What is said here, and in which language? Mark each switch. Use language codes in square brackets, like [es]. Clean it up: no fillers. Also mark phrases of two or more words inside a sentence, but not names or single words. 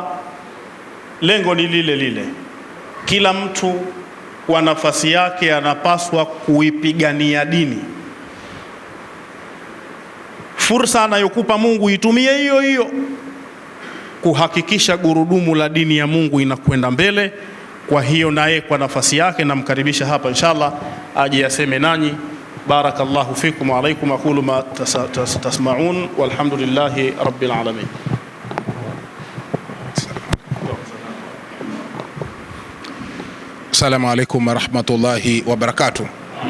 [sw] Lengo ni lile lile, kila mtu kwa nafasi yake anapaswa kuipigania dini. Fursa anayokupa Mungu itumie hiyo hiyo kuhakikisha gurudumu la dini ya Mungu inakwenda mbele. Kwa hiyo naye kwa nafasi yake namkaribisha hapa inshallah aje aseme nanyi. [ar] بارك الله فيكم وعليكم، أقول ما تسمعون والحمد لله رب العالمين. السلام عليكم ورحمة الله وبركاته.